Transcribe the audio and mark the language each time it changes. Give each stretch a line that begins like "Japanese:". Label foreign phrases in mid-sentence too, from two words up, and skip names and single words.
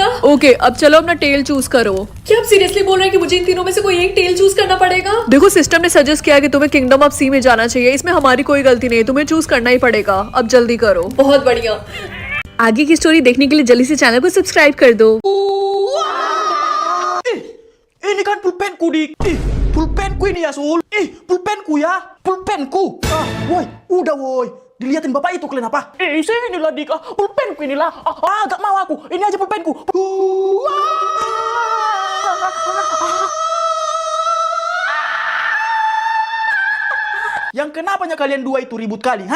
Hindi: ओके, अब चलो अपना
English: tale choose
Hindi: करो। क्या आप सीरियसली बोल रहे हैं कि मुझे इन तीनों में से कोई एक
English: tale choose
Hindi: करना पड़ेगा? देखो, सिस्टम ने सजेस्ट किया कि तुम्हें किंगडम ऑफ सी में जाना चाहिए, इसमें हमारी कोई गलती नहीं है, तुम्हें चूज करना ही पड़ेगा। अब जल्दी करो। बहुत बढ़िया। आगे की स्टोरी देखने के लिए जल्दी से चैनल को सब्सक्राइब कर दो।
Indonesian: Ini kan pulpenku, Dik. Pulpenku ini ya, Sul. Pulpenku ya. Pulpenku. Woi, udah woi. Dilihatin bapak itu kalian apa? Sinilah, Dik. Pulpenku inilah. Gak mau aku. Ini aja pulpenku. Yang kenapanya kalian dua itu ribut kali, ha?